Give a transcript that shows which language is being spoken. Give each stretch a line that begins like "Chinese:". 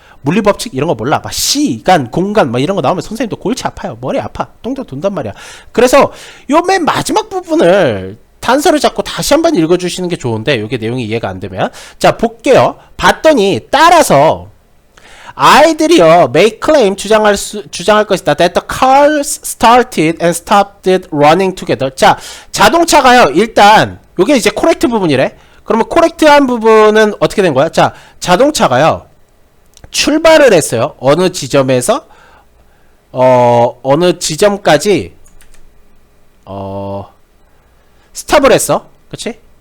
Korean: 물리 법칙 이런 거 몰라. 막 시간, 공간 막 이런 거 나오면 선생님도 골치 아파요. 머리 아파. 똥도 돈단 말이야. 그래서 요 맨 마지막 부분을 단서를 잡고 다시 한번 읽어주시는 게 좋은데, 이게 내용이 이해가 안 되면. 자, 볼게요. 봤더니 따라서 아이들이요,
English: make claim,
Korean: 주장할 것이다.
English: that the cars started and stopped running together.
Korean: 자, 자동차가요, 일단 요게 이제 코렉트 부분이래. 그러면 코렉트한 부분은 어떻게 된 거야? 자, 자동차가요, 출발을 했어요. 어느 지점에서 어느 지점까지 스탑을 했어. 그치?